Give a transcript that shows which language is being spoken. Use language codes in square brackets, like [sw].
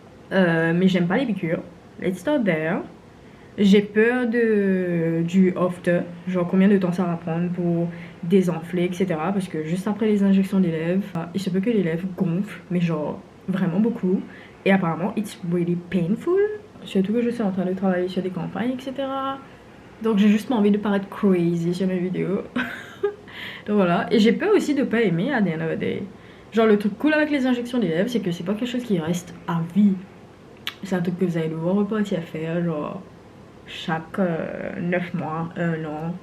[fr] Mais j'aime pas les piqûres. [en] Let's start there. [fr] J'ai peur du after. Genre, combien de temps ça va prendre pour désenfler, etc. Parce que juste après les injections des lèvres, il se peut que les lèvres gonflent. Mais genre, vraiment beaucoup. Et apparemment, [en] it's really painful. [fr] Surtout que je suis en train de travailler sur des campagnes, etc. Donc j'ai juste envie de paraître crazy sur mes vidéos. Donc voilà. Et j'ai peur aussi de pas aimer à [en] the end of the day. [fr] Genre le truc cool avec les injections des lèvres, c'est que c'est pas quelque chose qui reste à vie. C'est un truc que vous allez devoir repartir à faire, genre chaque 9 mois, 1 an.